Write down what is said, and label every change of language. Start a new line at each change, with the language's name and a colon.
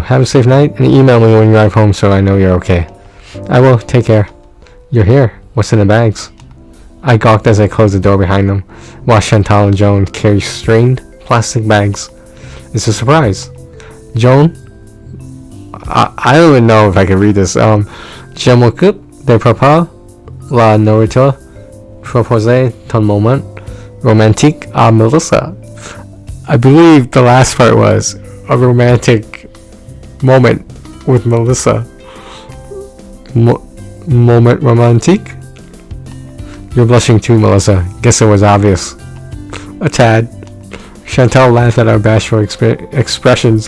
English: Have a safe night and email me when you arrive home so I know you're okay. I will. Take care. You're here. What's in the bags? I gawked as I closed the door behind them, while Chantal and Joan carried strained plastic bags. It's a surprise. Joan? I don't even know if I can read this.
French: Je m'occupe de papa, la nourriture, proposer ton moment romantique à Melissa.
English: I believe the last part was a romantic moment with Melissa.
French: Moment romantique?
English: You're blushing too, Melissa. Guess it was obvious. A tad. Chantal laughed at our bashful expressions.